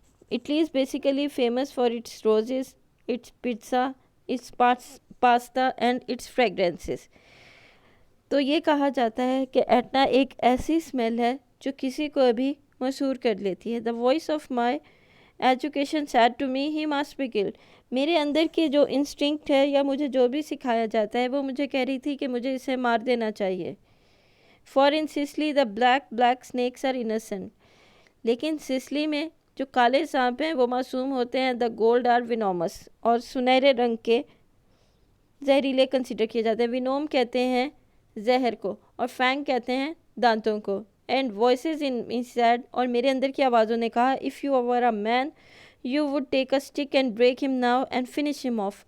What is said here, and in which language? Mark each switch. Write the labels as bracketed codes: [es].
[en] Italy is basically famous for its roses, its pizza, its pasta and its fragrances. [ur] تو یہ کہا جاتا ہے کہ ایٹنا ایک ایسی اسمیل ہے جو کسی کو بھی مسحور کر لیتی ہے. [en] The voice of my Education said to me he must be killed. [ur] میرے اندر کی جو انسٹنکٹ ہے یا مجھے جو بھی سکھایا جاتا ہے وہ مجھے کہہ رہی تھی کہ مجھے اسے مار دینا چاہیے. [en] For in Sicily the black snakes are innocent. [ur] لیکن سسلی میں جو کالے سانپ ہیں وہ معصوم ہوتے ہیں. [en] The gold are venomous. [ur] اور سنہرے رنگ کے زہریلے کنسیڈر کیے جاتے ہیں. وینوم کہتے ہیں زہر کو اور فینگ کہتے ہیں دانتوں کو. [en] and voices in me said, [ur] اور میرے اندر کی آوازوں نے کہا, [en] If you were a man you would take a stick and break him now and finish him off.